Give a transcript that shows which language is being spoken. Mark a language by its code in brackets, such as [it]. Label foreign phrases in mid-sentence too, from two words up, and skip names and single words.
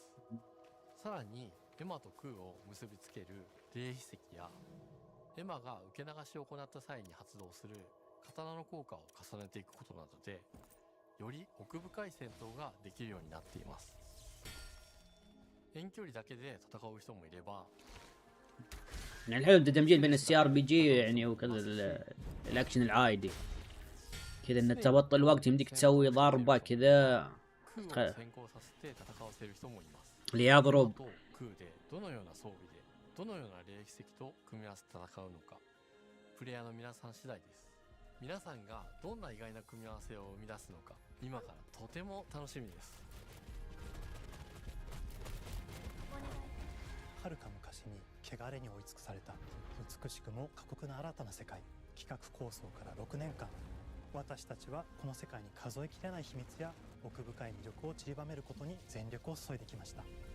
[ja] さらにエマとクーを結びつける霊秘石や、エマが受け流しを行った際に発動する刀の効果を重ねていくことなどで、より奥深い戦闘ができるようになっています。遠距離だけで戦う人もいれば、 [ar] يعني الحلو تدمجين بين السي ار بي جي يعني وكذا الاكشن العادي كذا، ان تبطل الوقت يمديك تسوي ضربه كذا [ja] クーを先行させて戦わせる人もいます。 [ar] اللي يضرب [ja] とクーでどのような装備でどのような霊秘石と組み合わせて戦うのか、プレイヤーの皆さん次第です。皆さんがどんな意外な組み合わせを生み出すのか、今からとても楽しみです。はるか昔に汚れに追い尽くされた美しくも過酷な新たな世界、企画構想から6年間、私たちはこの世界に数えきれない秘密や奥深い魅力を散りばめることに全力を注いできました。